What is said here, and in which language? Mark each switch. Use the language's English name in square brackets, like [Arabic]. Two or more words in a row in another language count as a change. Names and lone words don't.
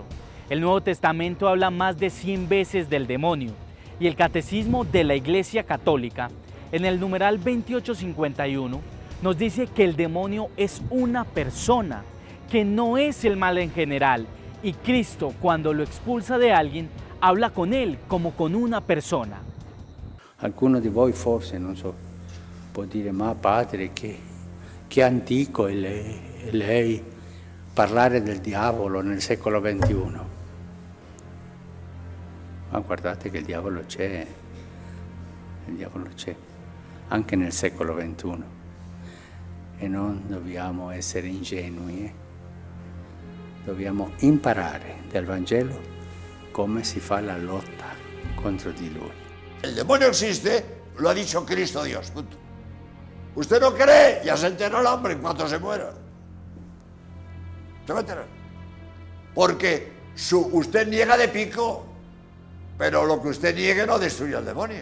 [Spanish] El Nuevo Testamento habla más de 100 veces del demonio y el Catecismo de la Iglesia Católica, en el numeral 2851, nos dice que el demonio es una persona, que no es el mal en general, y Cristo, cuando lo expulsa de alguien, habla con él como con una persona. [Italian] Alguno di voi forse, non so, può dire, ma padre, che antico è lei parlare del diavolo nel secolo XXI. Ma guardate che il diavolo c'è anche nel secolo XXI e non dobbiamo essere ingenui, dobbiamo imparare dal Vangelo come si fa la lotta contro di lui. [Spanish] El demonio existe, lo ha dicho Cristo Dios, punto. Usted no cree, ya se enteró el hombre en cuanto se muera. Se va a enterar. Porque usted niega de pico, pero lo que usted niegue no destruye al demonio.